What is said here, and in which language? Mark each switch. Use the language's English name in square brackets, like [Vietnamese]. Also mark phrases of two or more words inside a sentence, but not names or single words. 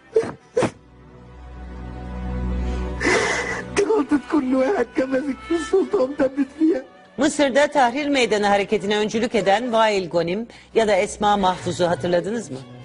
[Arabic] دي غلطة كل واحد كان ماسك في السلطة ومثبت فيها. [Turkish] Mısır'da Tahrir Meydanı hareketine öncülük eden Vail Gonim ya da Esma Mahfuz'u hatırladınız mı?